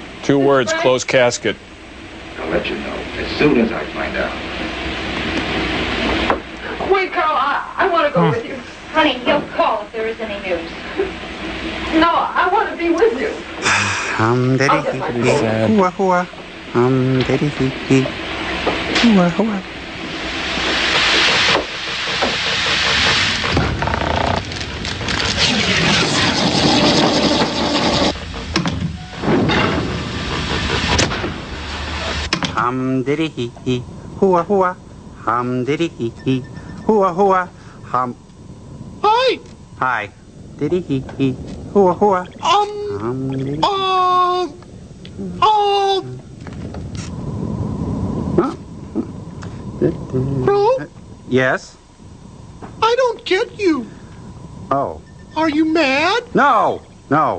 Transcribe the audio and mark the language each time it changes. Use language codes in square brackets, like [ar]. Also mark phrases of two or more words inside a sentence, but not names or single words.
[en] 2 words, closed casket. I'll let you know as soon as I find out. Wait, Carl, I want to go with you. Honey, he'll call if there is any news. No, I want to be with you. Diddy Sad. hoo hoo. Diddy hee. Hoo hoo. Diddy hee hee. Hoo hoo. Diddy hee hee. Hoo hoo. Hi. Hi. Diddy hee hee. Hoo hoo. Diddy. Bro, Yes? I don't get you. Oh. Are you mad? No. No.